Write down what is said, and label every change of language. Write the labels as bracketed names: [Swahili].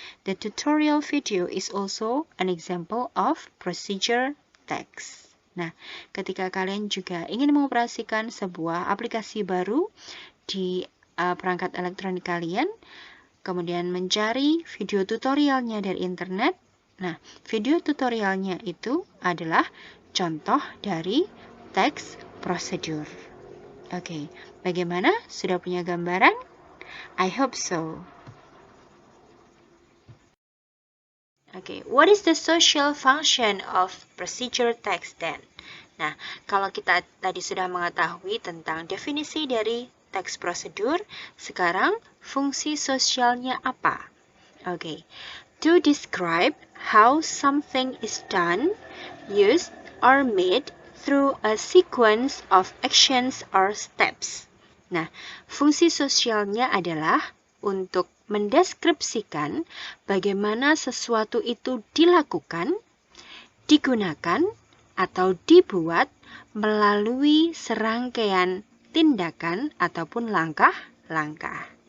[English] The tutorial video is also an example of procedure text. [Indonesian] Nah, ketika kalian juga ingin mengoperasikan sebuah aplikasi baru di perangkat elektronik kalian, kemudian mencari video tutorialnya dari internet, nah, video tutorialnya itu adalah contoh dari teks prosedur. Oke, bagaimana? Sudah punya gambaran? [English] I hope so. Okay, what is the social function of procedure text then? [Indonesian] Nah, kalau kita tadi sudah mengetahui tentang definisi dari teks prosedur, sekarang fungsi sosialnya apa? [English] Okay, to describe how something is done, used, or made through a sequence of actions or steps. [Indonesian] Nah, fungsi sosialnya adalah untuk mendeskripsikan bagaimana sesuatu itu dilakukan, digunakan, atau dibuat melalui serangkaian tindakan ataupun langkah-langkah.